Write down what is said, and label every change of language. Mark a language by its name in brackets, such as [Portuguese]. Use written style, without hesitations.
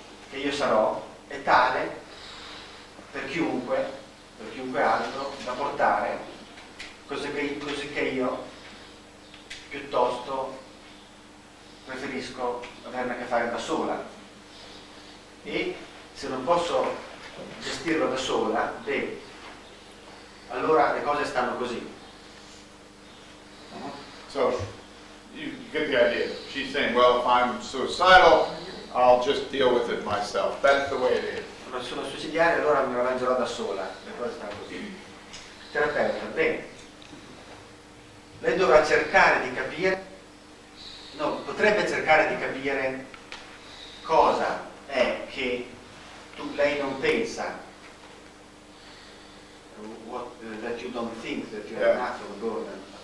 [Italian] che io sarò è tale per chiunque altro da portare, così che io piuttosto preferisco averne a che fare da sola, e se non posso gestirlo da sola, beh, allora le cose stanno così. [English] so you get the idea. She's saying, well, if I'm suicidal, I'll just deal with it myself. That's the way it is. [Italian] Se sono suicidiario, allora mi arrangerò da sola, le cose stanno così. Terapeuta, bene, lei dovrà cercare di capire, potrebbe cercare di capire cosa è che lei non pensa, [English] that you don't think that you have enough of a burden.